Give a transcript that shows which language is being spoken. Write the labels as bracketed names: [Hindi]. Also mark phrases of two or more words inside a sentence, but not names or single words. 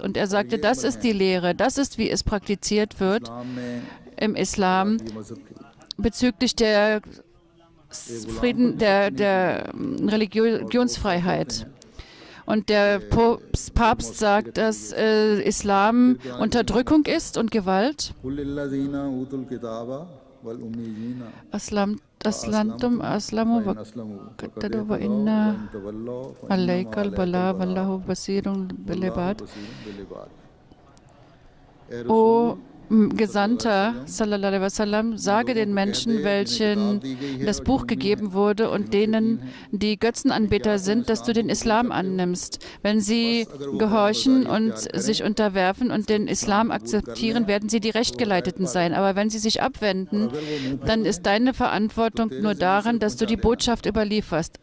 [German] Und er sagte, das ist die Lehre, das ist, wie es praktiziert wird im Islam bezüglich der Religionsfreiheit. Und der Papst sagt, dass Islam Unterdrückung ist und Gewalt. [Arabic] أسلمتم أسلموا وإن عليك البلاغ والله بصير بالعباد. [German] O Gesandter, [Arabic] صلى الله عليه وسلم, [German] sage den Menschen, welchen das Buch gegeben wurde und denen, die Götzenanbeter sind, dass du den Islam annimmst. Wenn sie gehorchen und sich unterwerfen und den Islam akzeptieren, werden sie die Rechtgeleiteten sein. Aber wenn sie sich abwenden, dann ist deine Verantwortung nur daran, dass du die Botschaft überlieferst.